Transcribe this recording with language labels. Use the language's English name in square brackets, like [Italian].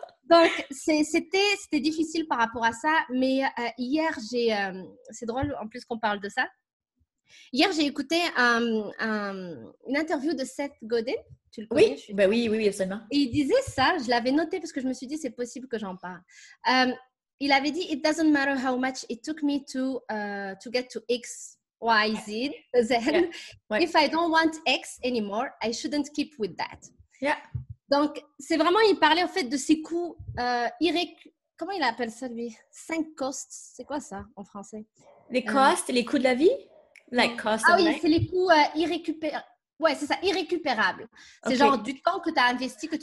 [French] Donc c'était difficile par rapport à ça. Mais hier, c'est drôle en plus qu'on parle de ça. Hier, j'ai écouté une interview de Seth Godin. Tu le connais? Oui, absolument. Et il disait ça, je l'avais noté parce que je me suis dit, c'est possible que j'en parle. Il avait dit, [English] It doesn't matter how much it took me to get to X, Y, Z. Then, if I don't want X anymore, I shouldn't keep with that. Yeah. [French] Donc, c'est vraiment, il parlait en fait de ces coûts comment il appelle ça, lui? 5 costs. C'est quoi ça en français? Les costs, les coûts de la vie? [English] Like cost [French] oui, c'est les coûts Ouais, c'est ça, irrécupérable. C'est Ok. genre du temps que tu as investi que tu